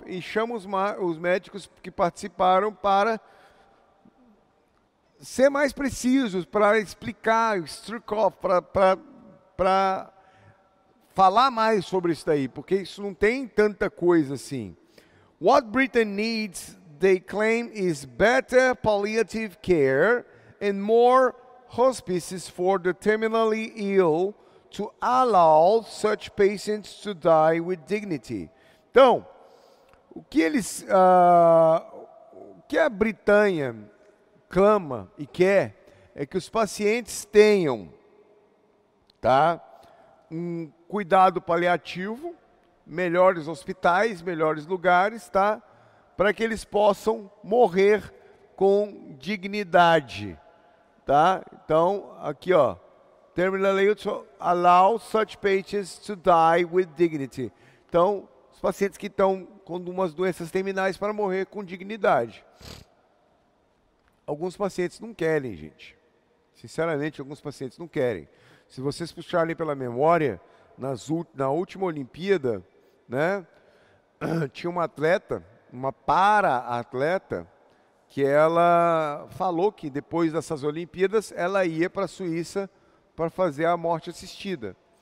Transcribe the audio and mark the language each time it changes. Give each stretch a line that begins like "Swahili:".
Portuguese: E chama os médicos que participaram para ser mais precisos, para explicar, struck off, para falar mais sobre isso daí, porque isso não tem tanta coisa assim.
English: What Britain needs, they claim, is better palliative care and more hospices for the terminally ill to allow such patients to die with dignity.
Portuguese: Então, o que a Britânia clama e quer é que os pacientes tenham, tá, um cuidado paliativo, melhores hospitais, melhores lugares, tá, para que eles possam morrer com dignidade, tá? Então, aqui, ó,
English: terminally to allow such patients to die with dignity.
Portuguese: Então, os pacientes que estão com umas doenças terminais para morrer com dignidade. Alguns pacientes não querem, gente. Sinceramente, alguns pacientes não querem. Se vocês puxarem pela memória, na última Olimpíada, né, tinha uma atleta, uma para-atleta, que ela falou que depois dessas Olimpíadas, ela ia para a Suíça para fazer a morte assistida.